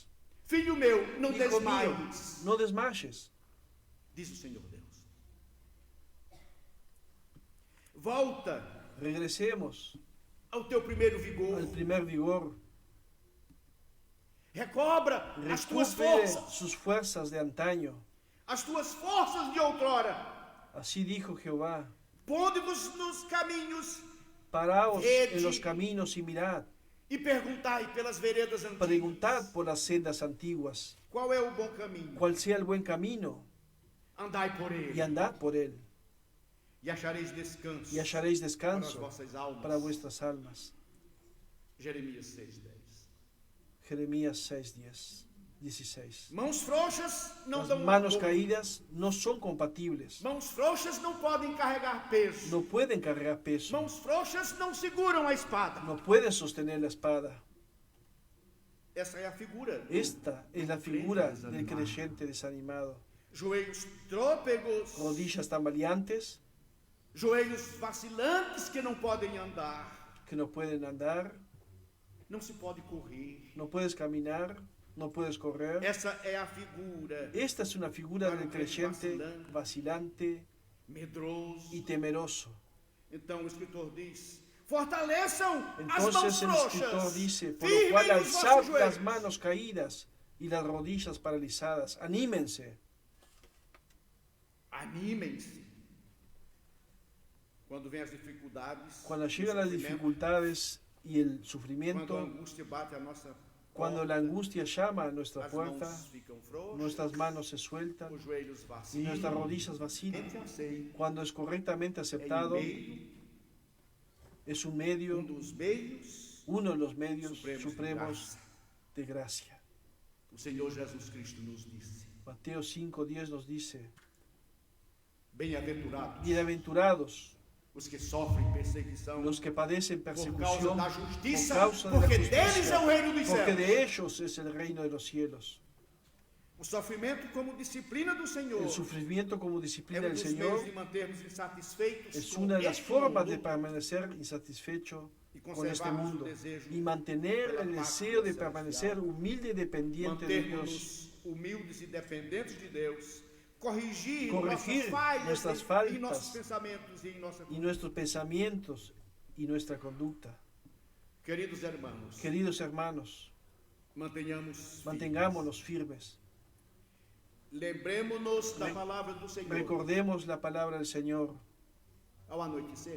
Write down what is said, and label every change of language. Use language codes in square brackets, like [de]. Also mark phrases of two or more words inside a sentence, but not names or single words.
[pt] Filho meu, não [es] Hijo mío, [pt] desmaies, [es] no desmayes, [pt] diz o Senhor Deus. Volta [es] regresemos [pt] ao teu primeiro vigor. [es] al primer vigor, [pt] Recobra as tuas [es] recupere [pt] forças, [es] sus fuerzas de antaño. [pt] as tuas forças de outrora. [es] Así dijo Jehová, [pt] Ponde-vos nos caminhos [es] paraos [pt] Vede. [es] en los caminos y mirad, [pt] e perguntai pelas veredas antigas. [es] preguntad por las sendas antiguas, [pt] Qual é o bom caminho? [es] cuál sea el buen camino, [pt] Andai por ele [es] y andad por él, [pt] e achareis descanso [es] y hallaréis [pt] para as [es] descanso [pt] vossas almas. [es] para vuestras almas. [pt] Jeremias 6:10. [es] Jeremías 6:10, 16. [pt] Mãos frouxas não [es] Las [pt] dão [es] manos [pt] apoio. [es] caídas no son compatibles, [pt] Mãos frouxas não podem carregar peso. [es] no pueden cargar peso, [pt] Mãos frouxas não seguram a espada. [es] no pueden sostener la espada. [pt] Essa é a figura. do [es] Esta es la figura [pt] crente [es] del [pt] desanimado. [es] creyente desanimado. [pt] Joelhos trôpegos, [es] Rodillas tambaleantes [pt] joelhos vacilantes que não podem andar. [es] que no pueden andar, [pt] Não se pode correr. [es] no puedes caminar, no puedes correr. [pt] Essa é a figura. [es] Esta es una figura del creyente vacilante [pt] Medroso. [es] y temeroso. [pt] Então o escritor diz: fortaleçam as mãos [es] Entonces el escritor [pt] frouxas. [es] dice, por lo [pt] Firmem [es] cual [pt] os [es] alzad [pt] vossos [es] las [pt] joelhos. [es] manos caídas y las rodillas paralizadas, anímense. [pt] Animem-se. Quando vem as dificuldades, [es] Cuando [pt] o [es] llegan las [pt] sofrimento, [es] dificultades y el [pt] quando a [es] sufrimiento, [pt] angústia bate a nossa [es] cuando [pt] porta, [es] la angustia llama a nuestra [pt] as [es] puerta, [pt] mãos ficam frouxas, [es] nuestras manos se sueltan [pt] os joelhos [es] y [pt] vacilam, [es] nuestras rodillas vacilan. [pt] gente aceita. [es] Cuando es correctamente [pt] É [es] aceptado, es un medio, [pt] dos meios [es] uno de los medios [pt] supremos de [es] supremos [pt] graça. [es] de gracia. [pt] O Senhor Jesus Cristo nos disse: [es] Mateo 5:10 nos dice, [pt] bem-aventurados [es] bienaventurados [pt] os que sofrem perseguição [es] los que padecen [pt] por causa [es] persecución [pt] da [es] por [pt] justiça, [es] causa de la [pt] porque deles é o [es] justicia, [pt] reino dos [es] porque [pt] céus. [es] de ellos es el reino de los cielos. [pt] O sofrimento como disciplina do Senhor [es] El sufrimiento como [pt] é [es] disciplina [pt] um [es] del [pt] dos [es] Señor [pt] meios de mantermos insatisfeitos [es] es [pt] com [es] una de las [pt] este [es] formas [pt] mundo [es] de permanecer insatisfecho [pt] e [es] con este [pt] conservarmos o [es] mundo [pt] desejo [es] y mantener [pt] pela [es] el [pt] paz [es] deseo de [pt] celestial. [es] permanecer humilde y dependiente de Dios, [pt] mantermos humildes e dependentes de Deus, corrigir Corrigir nossas [es] nuestras [pt] falhas em [es] faltas [pt] nossos pensamentos e em nossa [es] y nuestros pensamientos y nuestra conducta. [pt] Queridos irmãos, [es] Queridos hermanos, [pt] mantenhamos [es] mantengámonos firmes. [pt] Lembremos-nos da palavra do Senhor. [es] Recordemos la palabra del Señor. [pt] Ao anoitecer,